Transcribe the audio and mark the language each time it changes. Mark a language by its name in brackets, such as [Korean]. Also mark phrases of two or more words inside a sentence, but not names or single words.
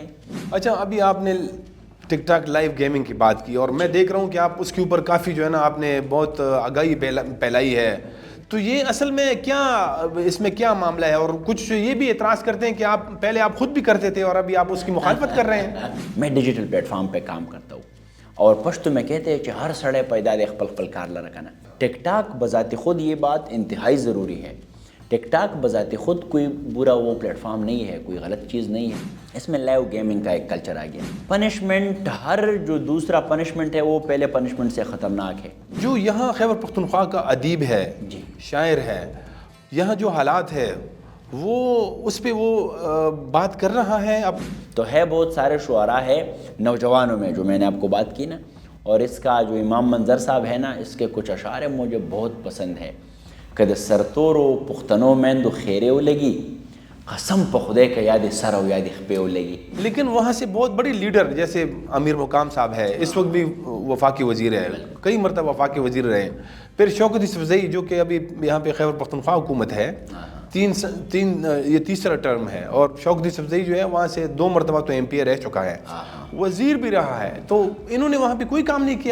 [Urdu] اچھا، ابھی آپ نے ٹک ٹاک لائیو گیمنگ کی بات کی اور میں دیکھ رہا ہوں کہ آپ اس کے اوپر کافی جو ہے نا آپ نے بہت آگاہی پھیلائی ہے، تو یہ اصل میں کیا اس میں کیا معاملہ ہے؟ اور کچھ یہ بھی اعتراض کرتے ہیں کہ پہلے آپ خود بھی کرتے تھے اور ابھی آپ اس کی مخالفت کر رہے ہیں۔ میں ڈیجیٹل پلیٹ فارم پہ کام کرتا ہوں اور پشتو میں کہتے ہیں کہ [Pashto] ہر سڑے پیدا دے خپل خپل کار لرکنا۔ [Urdu] ٹک ٹاک بذات خود یہ بات انتہائی ضروری ہے۔ ٹک ٹاک بذات خود کوئی برا وہ پلیٹ فارم نہیں ہے، کوئی غلط چیز نہیں ہے، اس میں لائیو گیمنگ کا ایک کلچر آ گیا۔ پنشمنٹ، ہر جو دوسرا پنشمنٹ ہے وہ پہلے پنشمنٹ سے خطرناک ہے۔ جو یہاں خیبر پختونخوا کا ادیب ہے، جی، شاعر ہے، یہاں جو حالات ہے وہ اس پہ وہ بات کر رہا ہے اب تو ہے بہت سارے شعراء ہے نوجوانوں میں جو میں نے آپ کو بات کی نا، اور اس کا جو امام منظر صاحب ہے نا، اس کے کچھ اشعار مجھے بہت پسند ہے۔ [Pashto] کد سرتورو پختنو میندو خیرے لگی، قسم پہ خدے کا یاد سر و یاد خپے لگی۔ [Urdu] لیکن وہاں سے بہت بڑی لیڈر جیسے امیر مقام صاحب ہے، اس وقت بھی وفاقی وزیر ہے، کئی مرتبہ وفاقی وزیر رہے، پھر شوکت یوسفزئی جو کہ ابھی یہاں پہ خیبر پختونخوا حکومت ہے، یہ تیسرا ٹرم ہے، اور شوکت یوسفزئی جو ہے وہاں سے 2 مرتبہ تو MP رہ چکا ہے، وزیر بھی رہا ہے، تو انہوں نے وہاں پہ کوئی کام نہیں کیا۔